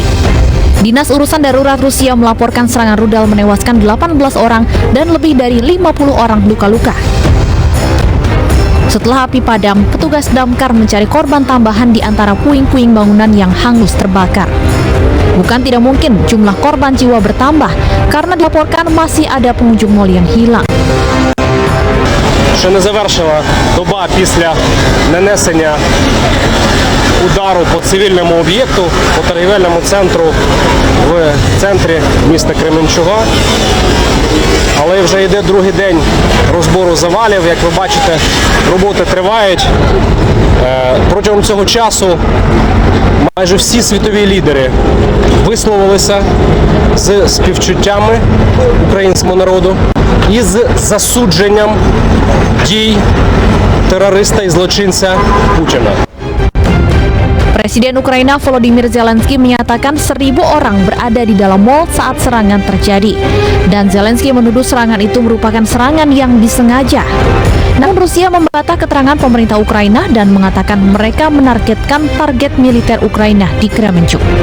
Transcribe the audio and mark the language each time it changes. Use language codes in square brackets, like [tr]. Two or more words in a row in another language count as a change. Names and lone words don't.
[id] Dinas Urusan Darurat Rusia melaporkan serangan rudal menewaskan 18 orang dan lebih dari 50 orang luka-luka. Setelah api padam, petugas damkar mencari korban tambahan di antara puing-puing bangunan yang hangus terbakar. Bukan tidak mungkin jumlah korban jiwa bertambah karena dilaporkan masih ada pengunjung mal yang hilang. [uk] Ще не завершила доба після нанесення удару по цивільному об'єкту, по торгівельному центру в центрі міста Кременчуга. Але вже йде другий день розбору завалів. Як ви бачите, роботи тривають. Протягом цього часу майже всі світові лідери висловилися з співчуттями українському народу і з засудженням дій терориста і злочинця Путіна. [id] Presiden Ukraina Volodymyr Zelensky menyatakan 1.000 orang berada di dalam mal saat serangan terjadi. Dan Zelensky menuduh serangan itu merupakan serangan yang disengaja. Namun Rusia membantah keterangan pemerintah Ukraina dan mengatakan mereka menargetkan target militer Ukraina di Kremenchuk.